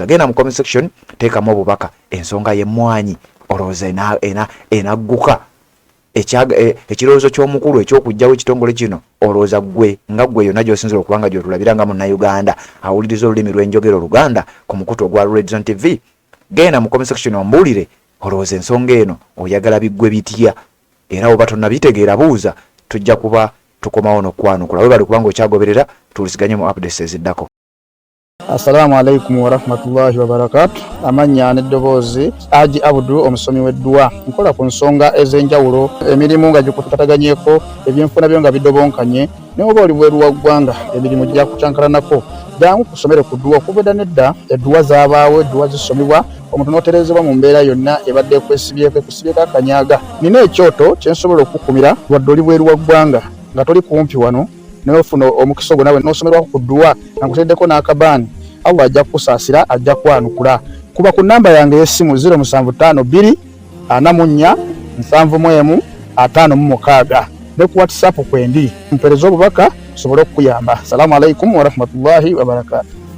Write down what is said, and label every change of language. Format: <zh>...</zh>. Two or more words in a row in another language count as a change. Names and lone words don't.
<lg>Genda mu</lg> <en>comment section</en> <lg>teekamu obubaka ensonga y'emmwanyi olowooza enagguka ekirowoozo ky'omukulu eky'okujjawo ekitongole kino olowooza gwe nga gwe yonna gy'osinzira okuba nga gy'otulabira nga munnayuganda awuliriza olulimi lw'enjogera Oluganda ku mukutu ogwa Red Zone TV. Genda mu</lg> <en>comment section</en> <lg>ombuulire olowooza ensonga eno oyagala biggwe bitya era oba tonnabitegeera buuza tujja kuba tukomawo n'okwanukula we bali kubanga okyagoberera tulisiganye mu updates eziddako.</lg> <ar>السلام عليكم ورحمة الله وبركاته.</ar> <lg>Amanya n'eddoboozi Haji Abdu omusomi w'eddua nkola ku nsonga ez'enjawulo emirimu nga gikutataganyeko ebyenfuna byo nga bidobonkanye ne oba oli bweru wa ggwanga emirimu gya kucankalanako jangu kusomere ku ddua okubeda nedda eddua zaabaawo eddua zisomibwa omuntu n'oterezebwa mu mbeera yonna ebadde ekwesibyeko akanyaga. Nina ekyoto kyensobola okukumira wadde oli bweru wa ggwanga nga toli kumpi wano n'ofuna omukisa ogwo nawe n'osomerwako ku ddua nga kuteddeko n'akabaani Allah ajja kusaasira ajja kwanukula. Kuba ku namba yange y'essimu 0752 44 71 56 ne ku WhatsApp kwendi mpereza obubaka sobole okuyamba.</lg> <ar>السلام عليكم ورحمة الله وبركاته.</ar>